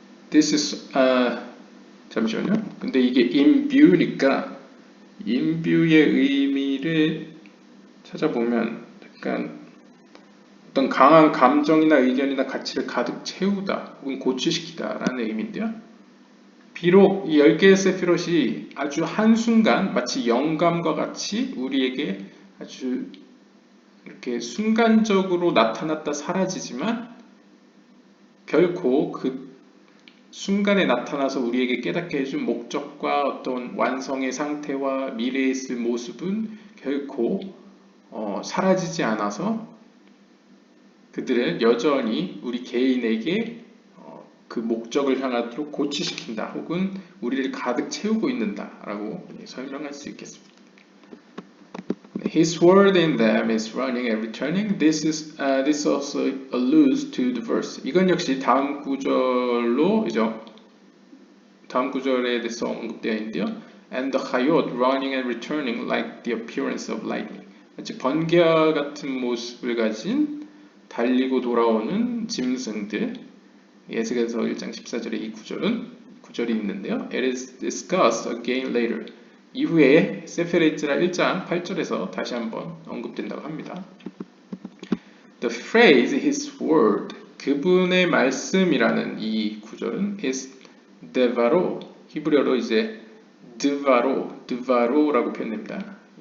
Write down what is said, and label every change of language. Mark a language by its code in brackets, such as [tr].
[en] This is [ko] 잠시만요. 근데 이게 imbue니까 imbue의 의미를 찾아보면 약간 어떤 강한 감정이나 의견이나 가치를 가득 채우다 혹은 고취시키다 라는 의미인데요. 비록 이 10개의 세피롯이 아주 한순간 마치 영감과 같이 우리에게 아주 이렇게 순간적으로 나타났다 사라지지만 결코 그 순간에 나타나서 우리에게 깨닫게 해준 목적과 어떤 완성의 상태와 미래에 있을 모습은 결코 사라지지 않아서 그들은 여전히 우리 개인에게 그 목적을 향하도록 고취시킨다 혹은 우리를 가득 채우고 있는다라고 설명할 수 있겠습니다. [en] His word in them is running and returning. This also alludes to the verse. [ko] 이건 역시 다음 구절로 다음 구절에 대해서 언급되어 있는데요. [en] And the hayot running and returning like the appearance of lightning. [ko] 마치 번개와 같은 모습을 가진 달리고 돌아오는 짐승들. 에스겔서 1장 14절에 이 구절이 있는데요. [en] It is discussed again later. [ko] 이후에 세페레이츠라 1장 8절에서 다시 한번 언급된다고 합니다. [en] The phrase his word, [ko] 그분의 말씀이라는 이 구절은 [en] is devaro, [ko] 히브리어로 이제 드바로라고 표현됩니다.